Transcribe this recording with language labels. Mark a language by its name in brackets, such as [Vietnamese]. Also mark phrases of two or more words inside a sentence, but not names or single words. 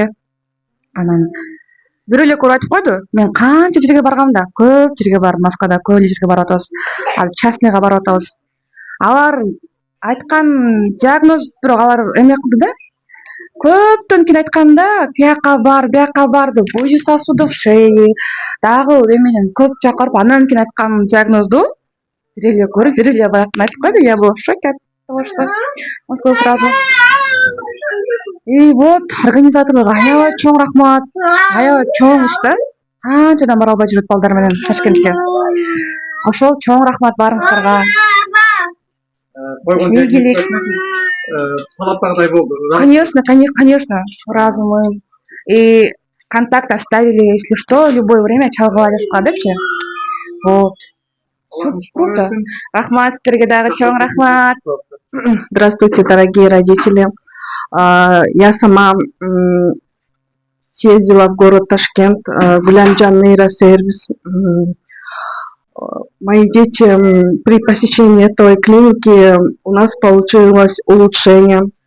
[Kyrgyz] Анан бир эле көрүп айтып койду. Мен канча жерге баргам да, көп жерге барып, Москвада көп жерге барып атабыз. Ал частныйга барып атабыз. Алар айткан диагноз бирок алар эме кылды да. Көптөн кийин айтканда, тияка бар, бияка бар деп, буйу [Russian] сосуды в шее, [Kyrgyz] дагы эменен көп чакырып, андан кийин айткан диагнозду бир эле көрүп, бир эле барып айтып койду. [Russian] Я была в шоке от того, что он сказал сразу. И вот [Kyrgyz] организаторлорго аябай чоң рахмат, аябай чоң иш да. Канчадан бара албай жүрөт балдар менен Ташкентке. Ошол чоң рахмат баарыңыздарга. Ийгилик. Талаптагыдай болду. [Russian] Конечно, сразу мы и контакт оставили, если что, любое время [Kyrgyz] чалгыла аласызга депчи. [Russian] Вот. Круто. [Kyrgyz] Рахмат сиздерге дагы чоң рахмат. [Russian] Здравствуйте, дорогие родители. Я сама съездила в город Ташкент, Гулямджан нейросервис. Мои дети при посещении этой клиники у нас получилось улучшение.